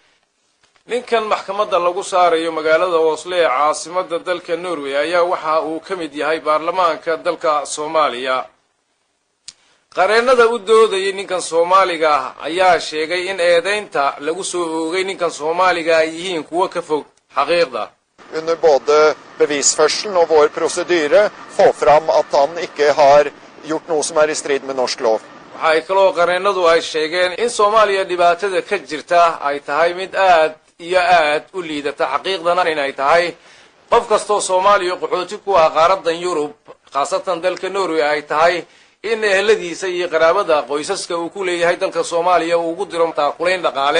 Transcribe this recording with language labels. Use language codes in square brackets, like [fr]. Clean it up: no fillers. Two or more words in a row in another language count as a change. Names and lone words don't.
[so] ninkan maxkamadda lagu saarayo magaalada Oslo ee caasimadda dalka Norway ayaa waxa uu ka mid yahay baarlamaanka dalka Soomaaliya. qareenada u doodayay ninkan Soomaaliga ayaa sheegay in eedeynta lagu soo oogay ninkan Soomaaliga ay yihiin kuwa ka fog xaqiiqda. [no] Under både bevisførselen og vår prosedyre får fram at han ikke har gjort noe som i strid med norsk lov. [so] waxay kaloo qareenadu ay sheegeen in Soomaaliya dhibaatada ka jirta ay tahay mid aad iyo aad u liidata xaqiiqdana inay tahay qof kastoo Soomaaliya qaxooti ku ah qaaradan Yurub khaasatan dalka Norway ay tahay in eheladiisa iyo qaraabada qoysaska uu ku leeyahay dalka Soomaaliya uu ugu diro taakulayn dhaqaale